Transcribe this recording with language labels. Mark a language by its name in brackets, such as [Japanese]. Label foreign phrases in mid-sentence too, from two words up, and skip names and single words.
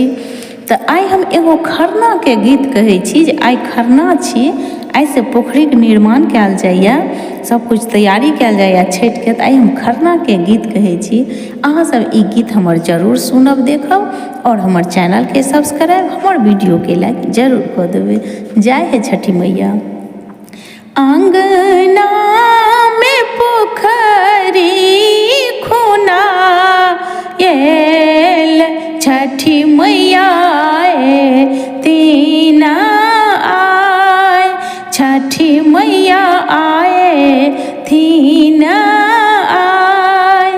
[Maithili] तऽ आइ हम एगो खरना के गीत कहै छी जे आइ खरना छी। आइ से पोखरी के निर्माण कयल जाइए, सब कुछ तैयारी कयल जाइए छठि के। तऽ आइ हम खरना के गीत कहै छी। अहाँ सब ई गीत हमर जरूर सुनब, देखब और हमर चैनल के सब्सक्राइब, हमर वीडियो के लाइक जरूर कऽ देबै। जय हे छठी मैया। आंगना में पोखरी खुना येल छठी मैया तीना आए, छठी मैया आए तीना आए।